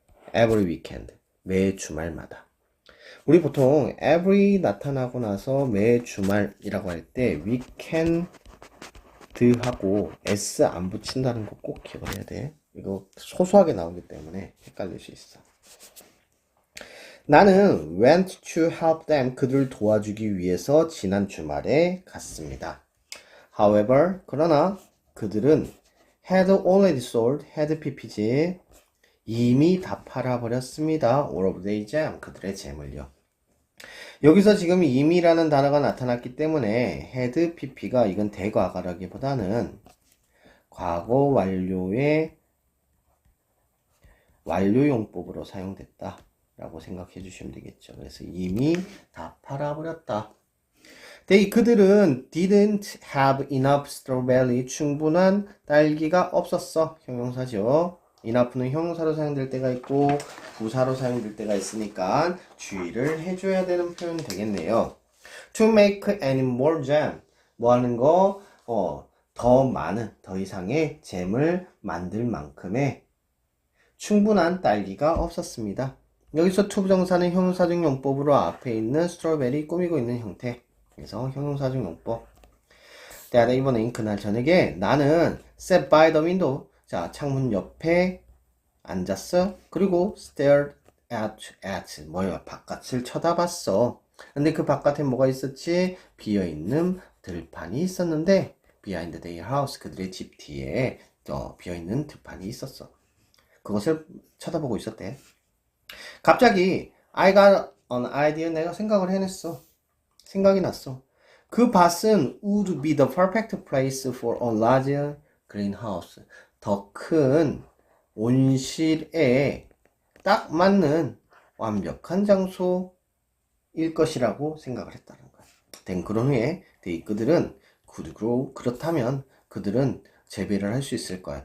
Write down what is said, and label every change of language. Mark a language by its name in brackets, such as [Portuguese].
[English] every weekend [Korean] 매 주말마다. 우리 보통 every 나타나고 나서 매 주말이라고 할 때 weekend하고 s 안 붙인다는 거 꼭 기억을 해야 돼. 이거 소소하게 나오기 때문에 헷갈릴 수 있어. 나는 [English] went to help them [Korean] 그들 도와주기 위해서 지난 주말에 갔습니다. [English] However, [Korean] 그러나 그들은 [English] had already sold, had ppg [Korean] 이미 다 팔아버렸습니다. [English] all of their jam [Korean] 그들의 잼을요. 여기서 지금 이미라는 단어가 나타났기 때문에 had pp가 이건 대과거라기보다는 과거 완료의 완료용법으로 사용됐다 라고 생각해 주시면 되겠죠. 그래서 이미 다 팔아버렸다. 그들은 [English] didn't have enough strawberry [Korean] 충분한 딸기가 없었어. 형용사죠. enough는 형용사로 사용될 때가 있고 부사로 사용될 때가 있으니까 주의를 해줘야 되는 표현이 되겠네요. [English] To make any more jam [Korean] 뭐 하는 거? 더 많은 더 이상의 잼을 만들 만큼의 충분한 딸기가 없었습니다. 여기서 to 부정사는 형용사적 용법으로 앞에 있는 스트로베리 꾸미고 있는 형태. 그래서 형용사적 용법. [English] That evening [Korean] 그날 저녁에 나는 [English] sat by the window [Korean] 자, 창문 옆에 앉았어. 그리고 [English] stared at [Korean] 뭐야? 바깥을 쳐다봤어. 근데 그 바깥에 뭐가 있었지? 비어있는 들판이 있었는데 [English] behind their house [Korean] 그들의 집 뒤에 비어있는 들판이 있었어. 그것을 쳐다보고 있었대. 갑자기 [English] I got an idea [Korean] 내가 생각을 해냈어. 생각이 났어. 그 밭은 [English] would be the perfect place for a larger greenhouse. [Korean] 더 큰 온실에 딱 맞는 완벽한 장소일 것이라고 생각을 했다는 거야. 그런 후에 그들은 [English] could grow [Korean] 그렇다면 그들은 재배를 할 수 있을 거야.